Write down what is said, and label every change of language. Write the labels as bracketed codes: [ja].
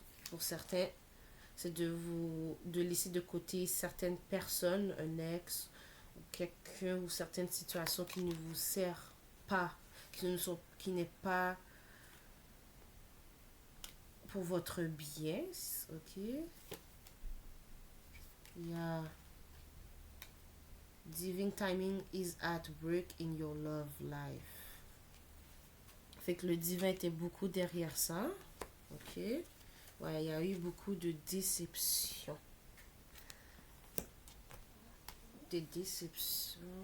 [fr] Pour certains, c'est de laisser de côté certaines personnes, un ex, ou quelqu'un ou certaines situations qui ne vous servent pas, qui n'est pas pour votre bien, ok? Il y a [en] Divine timing is at work in your love life. [fr] Fait que le divin était beaucoup derrière ça, ok? Ouais, il y a eu beaucoup de déceptions. Des déceptions.